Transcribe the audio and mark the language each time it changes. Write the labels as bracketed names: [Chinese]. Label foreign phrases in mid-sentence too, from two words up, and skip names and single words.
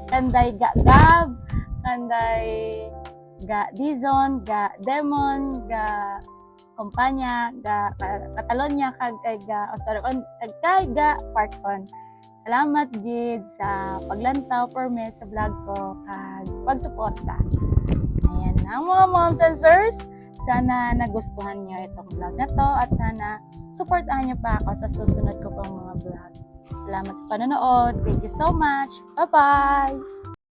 [Hiligaynon] Kanday Gab, kanday Dizon, Demon, Kompanya, Catalonia, kag Parkon. Salamat gid sa paglantaw perme sa vlog ko kag pagsuporta. [Filipino] Ayan na mga [English] moms and sirs. [Filipino] Sana nagustuhan niyo itong vlog na to at sana suportahan niyo pa ako sa susunod ko pang mga vlog. Salamat sa panonood. [English] Thank you so much. Bye-bye!